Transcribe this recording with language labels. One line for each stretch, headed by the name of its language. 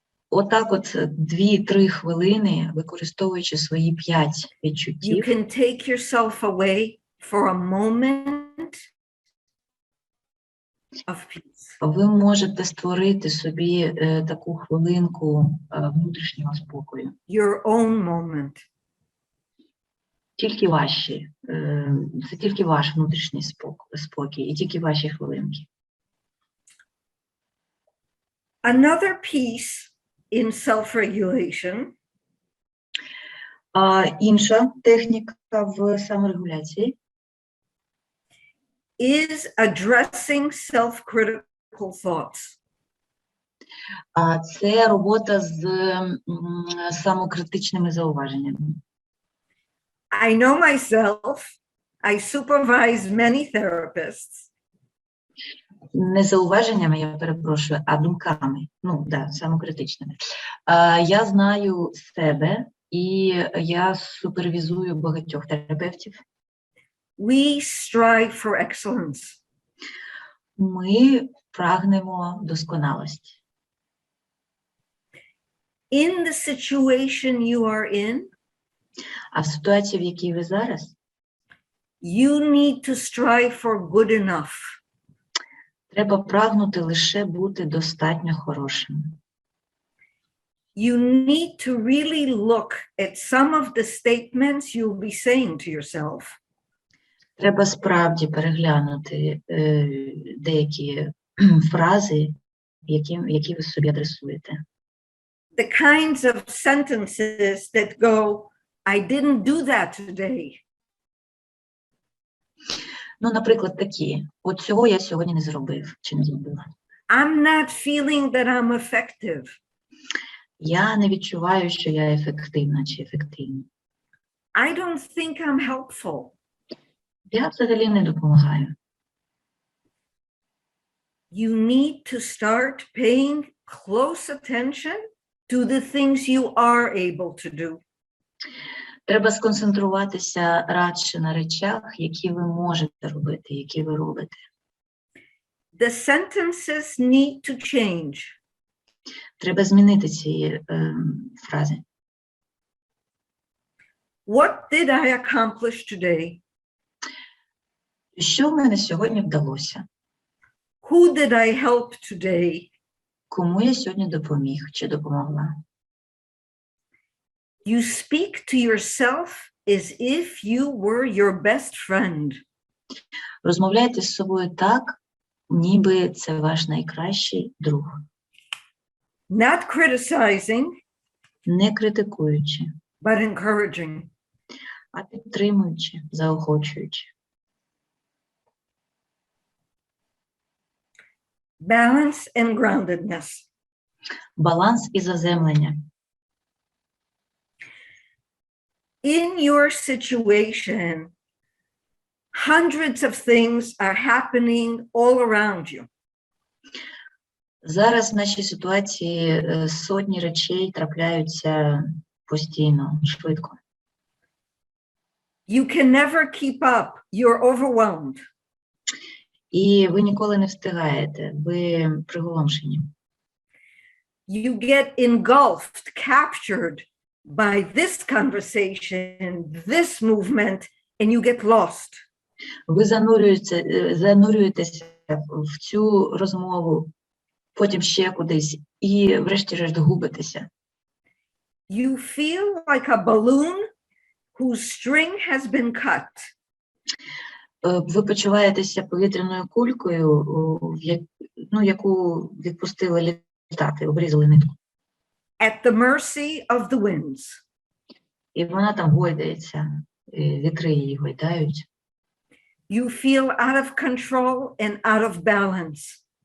Ukrainian: Отак от 2-3 хвилини, використовуючи свої 5
English: You
Ukrainian: відчуттів,
English: can take yourself away for a moment of peace.
Ukrainian: ви можете створити собі таку хвилинку внутрішнього спокою.
English: Your own moment.
Ukrainian: Тільки ваші, це тільки ваш внутрішній спокій і тільки ваші хвилинки.
English: Another piece in self-regulation
Ukrainian: Інша техніка в саморегуляції
English: is addressing self-critical thoughts.
Ukrainian: це робота з самокритичними зауваженнями.
English: I know myself. I supervise many therapists.
Ukrainian: Не зауваженнями, я перепрошую, а думками. Самокритичними. Я знаю себе і я супервізую багатьох терапевтів.
English: We strive for excellence.
Ukrainian: Ми прагнемо досконалості.
English: In the situation you are in,
Ukrainian: А в ситуації, в якій ви зараз,
English: you need to strive for good enough.
Ukrainian: треба прагнути лише бути достатньо хорошим.
English: You need to really look at some of the statements you'll be saying to yourself.
Ukrainian: Треба справді переглянути деякі фрази, які ви собі адресуєте.
English: The kinds of sentences that go, I didn't do that today.
Ukrainian: Наприклад, такі. От цього я сьогодні не зробив, чи не зробила.
English: I'm not feeling that I'm effective.
Ukrainian: Я не відчуваю, що я ефективна чи ефективна.
English: I don't think I'm helpful.
Ukrainian: Я взагалі не допомагаю.
English: You need to start paying close attention to the things you are able to do.
Ukrainian: Треба сконцентруватися радше на речах, які ви можете робити, які ви робите.
English: The sentences need to change.
Ukrainian: Треба змінити ці фрази.
English: What did I accomplish today?
Ukrainian: Що в мене сьогодні вдалося?
English: Who did I help today?
Ukrainian: Кому я сьогодні допоміг чи допомогла?
English: You speak to yourself as if you were your best friend.
Ukrainian: Розмовляйте з собою так, ніби це ваш найкращий друг.
English: Not criticizing,
Ukrainian: Не критикуючи,
English: but encouraging.
Ukrainian: а підтримуючи, заохочуючи.
English: Balance and groundedness.
Ukrainian: Баланс і заземлення.
English: In your situation, hundreds of things are happening all around you.
Ukrainian: Зараз в нашій ситуації сотні речей трапляються постійно, швидко.
English: You can never keep up. You're overwhelmed.
Ukrainian: І ви ніколи не встигаєте, ви приголомшені.
English: You get engulfed, captured by this conversation, this movement, and you get lost.
Ukrainian: Ви занурюєтеся в цю розмову, потім ще кудись, і врешті-решт губитеся.
English: You feel like a balloon whose string has been cut.
Ukrainian: Ви почуваєтеся повітряною кулькою, яку відпустили літати, обрізали нитку.
English: At the mercy of the winds.
Ukrainian: І вона там гойдається, вітри її гойдають.
English: You feel out of control and out of balance.